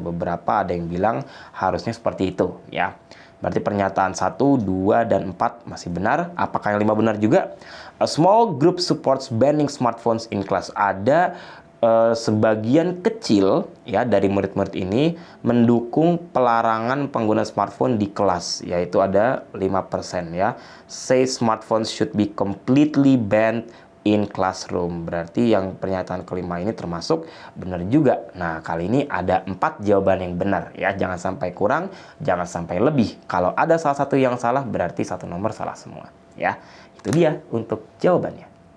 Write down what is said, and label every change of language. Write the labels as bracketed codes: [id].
[id] Beberapa ada yang bilang harusnya seperti itu ya. Berarti pernyataan 1, 2, dan 4 masih benar. Apakah yang 5 benar juga? [en] A small group supports banning smartphones in class. [id] Ada sebagian kecil ya dari murid-murid ini mendukung pelarangan penggunaan smartphone di kelas, yaitu ada 5% ya. [en] Say smartphones should be completely banned in classroom. [id] Berarti yang pernyataan kelima ini termasuk benar juga. Nah, kali ini ada 4 jawaban yang benar ya. Jangan sampai kurang, jangan sampai lebih. Kalau ada salah satu yang salah, berarti satu nomor salah semua ya. Itu dia untuk jawabannya.